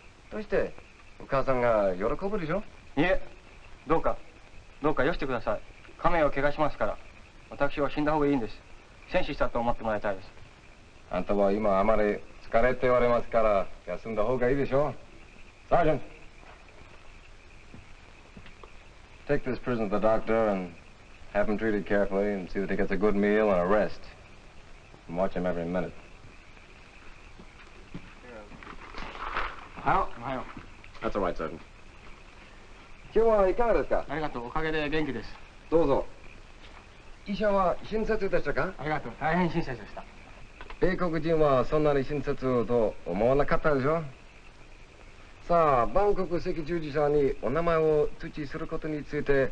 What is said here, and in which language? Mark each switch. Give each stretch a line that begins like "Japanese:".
Japanese: どうしてお母さんが喜ぶでしょ。いえ、どうかよしてください。家名を怪我しますから。私は死んだ方がいいんです。戦死したと思ってもらいたいです。あんたは今あまり疲れておりますから休んだ方がいいでしょう。
English: Sergeant, take this prisoner to the doctor and have him treated carefully and see that he gets a good meal and a rest. And watch him every minute.
Japanese: おはよう。
English: That's all right, Sergeant.
Japanese: 今日はいかがですか。ありがとう。おかげで元気です。どうぞ。医者は親切でしたか。ありがとう。大変親切でした。米国人はそんなに親切と思わなかったでしょ。さあ、バンコク赤十字社にお名前を通知することについて。